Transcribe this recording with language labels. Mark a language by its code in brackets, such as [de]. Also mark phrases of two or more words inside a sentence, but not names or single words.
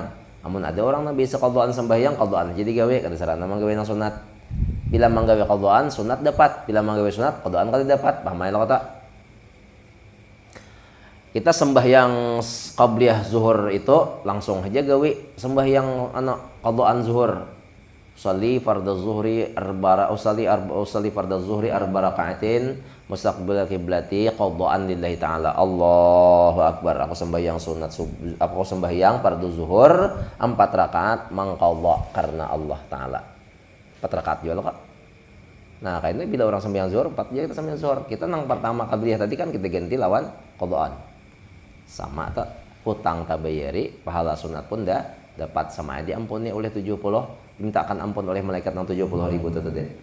[bjn] Namun ada orang yang beisi qadaan sembahyang, qadaan jadi gawe kada sarana manggawe nang sunat. Bila manggawe qadaan sunat dapat, bila manggawe sunat qadaan kada dapat. Paham ya kata? Kita sembahyang qabliyah zuhur itu langsung aja gawe sembahyang qadaan zuhur. [ar] صلّ فرض الظهر أصلي فرض الظهر أربع ركعات مستقبل القبلة قضاء لله تعالى. الله أكبر. [bjn] Aku sembahyang fardhu zuhur 4 rakaat mangqadha karena Allah taala. 4 rakaat juga kok. Nah, kayaknya bila orang sembahyang zuhur 4 aja kita sembahyang zuhur. Kita nang pertama qabliyah tadi kan kita ganti lawan qadaan. Sama tak hutang tabayari pahala sunat pun dah dapat sama diampuni oleh 70, mintakan ampun oleh malaikat yang 70.000 tadi.